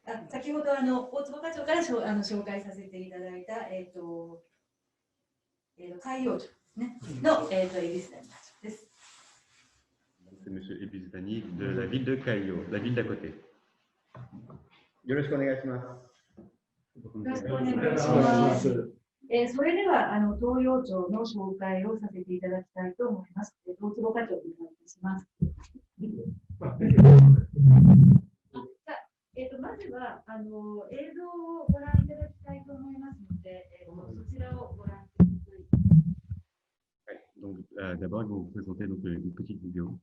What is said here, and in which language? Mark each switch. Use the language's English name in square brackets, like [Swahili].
[Japanese] 先ほど大坪課長から紹介させていただいた、海洋町ですねの、エビスダニ課長です。 [French] C'est M. Ebis Tani de la ville de Kaio, la ville d'à côté. [Japanese] よろしくお願いします。よろしくお願いします。それでは東洋町の紹介をさせていただきたいと思います。大坪課長お願いいたします。まずは映像をご覧いただきたいと思いますので、そちらをご覧ください。 [French] Donc, d'abord, ils vont vous présenter donc, une petite vidéo.